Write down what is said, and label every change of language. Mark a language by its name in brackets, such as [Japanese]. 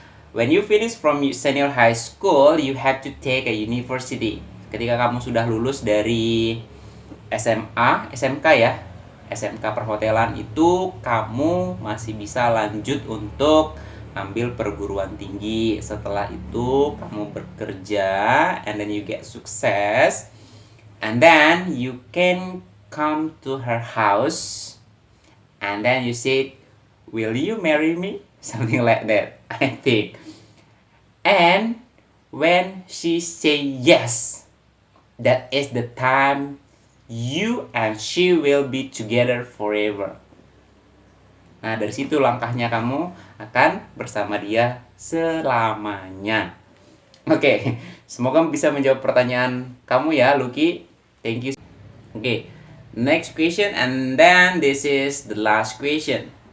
[English] When you finish from senior high school, you have to take a university. [Indonesian] Ketika kamu sudah lulus dari SMA, SMK ya, SMK perhotelan itu kamu masih bisa lanjut untuk ambil perguruan tinggi. Setelah itu kamu bekerja [English] and then you get success and then you can come to her house and then you say, will you marry me? Something like that, I think. And when she say yes, that is the time you and she will be together forever. [Indonesian] Nah, dari situ langkahnya kamu akan bersama dia selamanya. Oke, semoga bisa menjawab pertanyaan kamu ya, Lucky. [English] Thank you. Oke, next question and then this is the last question.